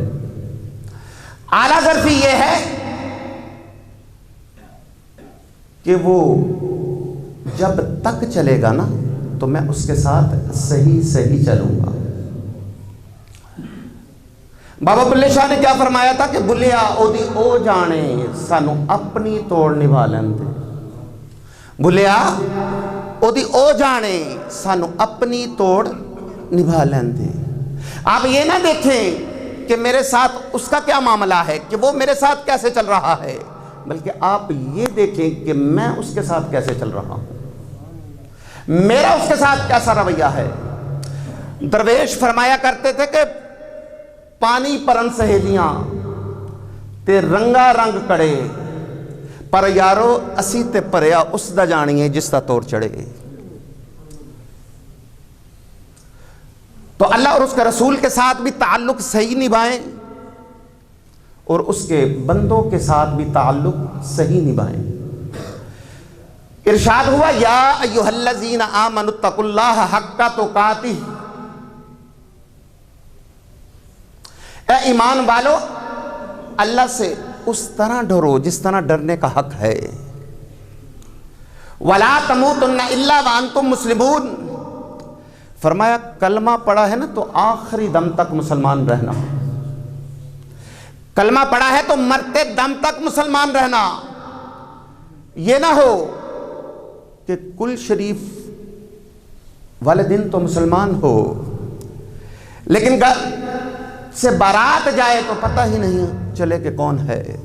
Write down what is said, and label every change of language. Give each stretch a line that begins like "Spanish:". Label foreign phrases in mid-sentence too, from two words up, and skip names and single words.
Urdu: اعلیٰ ظرفی یہ ہے کہ وہ جب تک چلے گا نا تو میں اس کے ساتھ صحیح چلوں گا۔ بابا بلے شاہ نے کیا فرمایا تھا کہ
Punjabi: بلیا اودی او جانے سانو اپنی توڑ نبھا لیندے، بلیا اودی او جانے سانو اپنی توڑ نبھا لیندے۔
Urdu: آپ یہ نہ دیکھیں کہ میرے ساتھ اس کا کیا معاملہ ہے، کہ وہ میرے ساتھ کیسے چل رہا ہے، بلکہ آپ یہ دیکھیں کہ میں اس کے ساتھ کیسے چل رہا ہوں، میرا اس کے ساتھ کیسا رویہ ہے۔ درویش فرمایا کرتے تھے کہ
Punjabi: پانی پرن سہیلیاں تے رنگا رنگ کڑے، پر یارو اسی تے پریا اس دا جانیے جس دا تور چڑھے۔
Urdu: تو اللہ اور اس کے رسول کے ساتھ بھی تعلق صحیح نبھائیں اور اس کے بندوں کے ساتھ بھی تعلق صحیح نبھائیں۔ ارشاد ہوا
Arabic: یا ایھا الذین آمنوا اتقوا اللہ حق تقاتہ،
Urdu: اے ایمان والو اللہ سے اس طرح ڈرو جس طرح ڈرنے کا حق ہے،
Arabic: ولا تموتن الا وانتم مسلمون،
Urdu: فرمایا کلمہ پڑھا ہے نا تو آخری دم تک مسلمان رہنا، کلمہ پڑھا ہے تو مرتے دم تک مسلمان رہنا، یہ نہ ہو کہ کل شریف والے دن تو مسلمان ہو لیکن گھر سے بارات جائے تو پتہ ہی نہیں چلے کہ کون ہے،